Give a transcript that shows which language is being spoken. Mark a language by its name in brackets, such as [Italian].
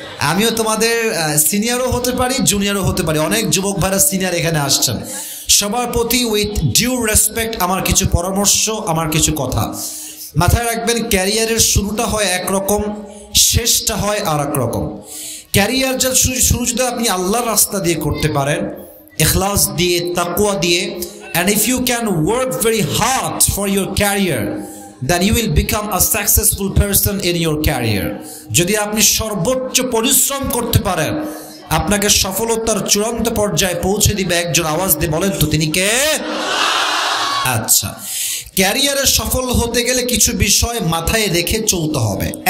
[Bangla] আমিও তোমাদের সিনিয়রও হতে পারি, জুনিয়রও হতে পারি। অনেক যুবক ভাইরা সিনিয়র এখানে আসছেন। সবার প্রতি [English] with due respect [Bangla] আমার কিছু পরামর্শ, আমার কিছু কথা মাথায় রাখবেন। ক্যারিয়ারের শুরুটা হয় একরকম, শেষটা হয় আর এক রকম। ক্যারিয়ার যা শুরু যদি আপনি আল্লাহর রাস্তা দিয়ে করতে পারেন, ইখলাস দিয়ে, তাকওয়া দিয়ে, [English] and if you can work very hard for your career, then you will become a successful person in your career. [Bangla] যদি আপনি সর্বোচ্চ পরিশ্রম করতে পারেন, আপনাকে সফলতার চূড়ান্ত পর্যায়ে পৌঁছে দিবে একজন। আওয়াজ দিয়ে বলেন তো তিনি কে? আচ্ছা, ক্যারিয়ারে সফল হতে গেলে কিছু বিষয় মাথায় রেখে চলতে হবে।